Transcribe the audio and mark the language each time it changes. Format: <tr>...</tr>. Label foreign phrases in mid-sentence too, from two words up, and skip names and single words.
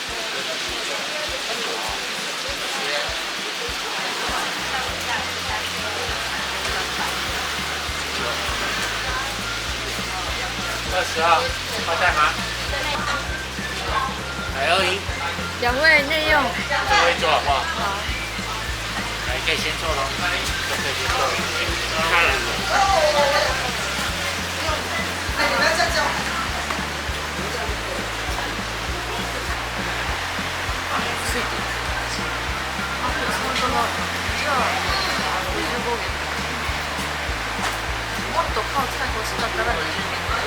<zh>22，要带吗？来而已，两位内用。这位坐好不好？好。来，可以先坐喽，就可以先坐。看了。</zh> <ja>ついてる。あ、本当だ。じゃあ55元。もっとパン使い欲しかったら20元。</ja>